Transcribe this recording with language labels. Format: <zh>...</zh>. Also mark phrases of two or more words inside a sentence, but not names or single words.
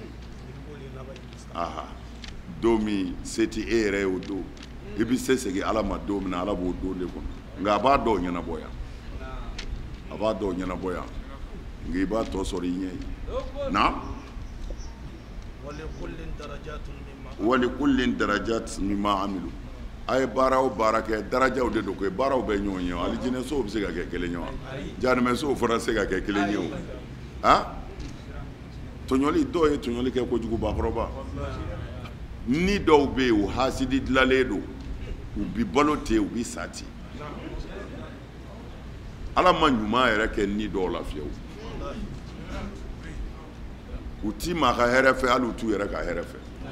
<bm>aha don min se tɛ e yɛrɛ ye o don i bɛ se segin ala ma don min na ala b'o don de kɔnɔ nka a b'a dɔw ɲɛnabɔ yan a b'a dɔw ɲɛnabɔ yan nka i b'a tɔ sɔrɔ i ɲɛ ye na</bm> <ar>ولكل درجات مما ولكل درجات مما عملوا</ar> <bm>a ye baara o baara kɛ darajaw de don koyi baaraw bɛ ɲɔgɔn ye alijinɛsow bɛ se ka kɛ kelen ye wa janimɛsow fana se ka kɛ kelen ye o ah tɔɲɔli dɔw ye tɔɲɔli kɛ kojugu bakɔrɔba ni dɔw bɛ yen o hasidi dilanlen don u bi balo ten u bi sa ten ala ma ɲuman yɛrɛ kɛ ni dɔw la fiyewu u ti maa ka hɛrɛ fɛ hali u t'u yɛrɛ ka hɛrɛ fɛ</bm>